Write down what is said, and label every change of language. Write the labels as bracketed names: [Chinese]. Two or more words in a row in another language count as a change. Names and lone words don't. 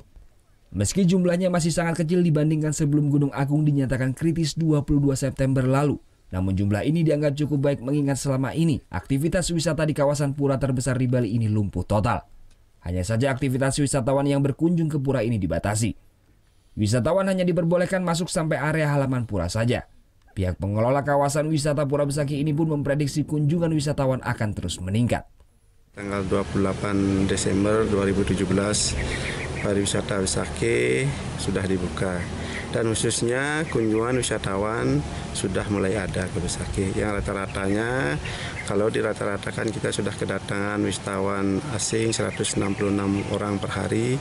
[Indonesian] Meski jumlahnya masih sangat kecil dibandingkan sebelum Gunung Agung dinyatakan kritis 22 September lalu, namun jumlah ini dianggap cukup baik mengingat selama ini aktivitas wisata di kawasan pura terbesar di Bali ini lumpuh total. Hanya saja aktivitas wisatawan yang berkunjung ke pura ini dibatasi. Wisatawan hanya diperbolehkan masuk sampai area halaman pura saja. Pihak pengelola kawasan wisata Pura Besaki ini pun memprediksi kunjungan wisatawan akan terus meningkat. Tanggal 28 Desember 2017, pariwisata Besaki sudah dibuka. Dan khususnya kunjungan wisatawan sudah mulai ada ke Besaki. Yang rata-ratanya, kalau dirata-ratakan kita sudah kedatangan wisatawan asing 166 orang per hari.